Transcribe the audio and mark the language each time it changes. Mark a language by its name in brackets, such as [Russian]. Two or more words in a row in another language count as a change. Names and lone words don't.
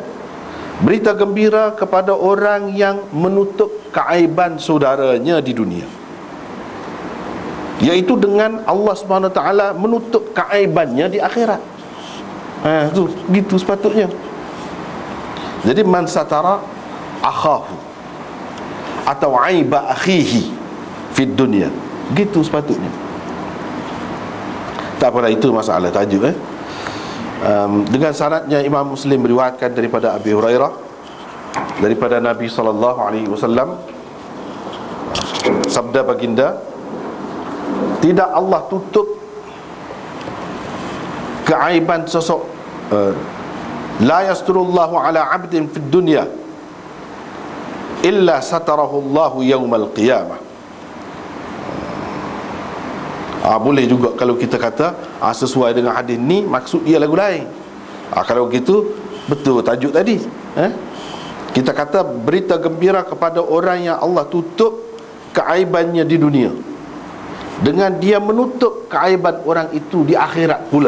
[Malay] Berita gembira kepada orang yang menutup keaiban saudaranya di dunia, iaitu dengan Allah SWT menutup keaibannya di akhirat. Tu gitu sepatutnya. [Arabic] Jadi من ستر أخاه atau عيب أخيه في الدنيا, [Malay] gitu sepatutnya. Tak apalah, itu masalah tajuk dengan sanadnya Imam Muslim meriwayatkan daripada Abi Hurairah daripada Nabi SAW, sabda baginda, tidak Allah tutup keaiban sosok, [Arabic] لا يستر الله على عبد في الدنيا إلا ستره الله يوم القيامة. [Malay] Boleh juga kalau kita kata sesuai dengan hadis ni, maksud dia lagu lain. Kalau gitu betul tajuk tadi. Kita kata berita gembira kepada orang yang Allah tutup keaibannya di dunia, dengan dia menutup keaiban orang itu di akhirat pula.